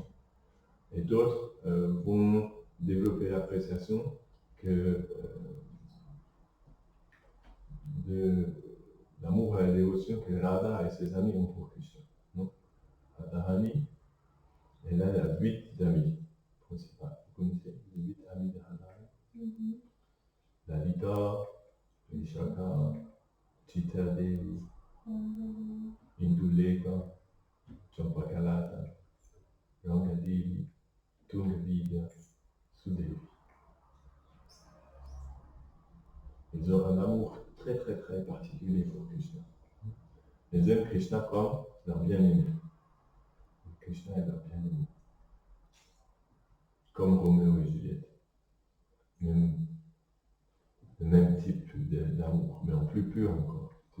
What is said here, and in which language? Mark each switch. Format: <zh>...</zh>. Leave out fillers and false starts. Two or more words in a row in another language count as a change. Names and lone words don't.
<fr>Et d'autres vont développer l'appréciation que de l'amour et la dévotion que Radha et ses amis ont pour Krishna. Radharani, et là, il y a 8 amis principaux. Vous connaissez les 8 amis de Radharani? Lalita, Vishaka, Chitra Devi, Induleka, Champakalata, Rangadevi, Tungavidya, Sudevi. Ils ont un amour très très très particulier pour Krishna. Ils aiment Krishna comme leur bien-aimé. Krishna est leur bien-aimé. Comme Roméo et Juliette. Le même type d'amour, mais en plus pur encore.</fr>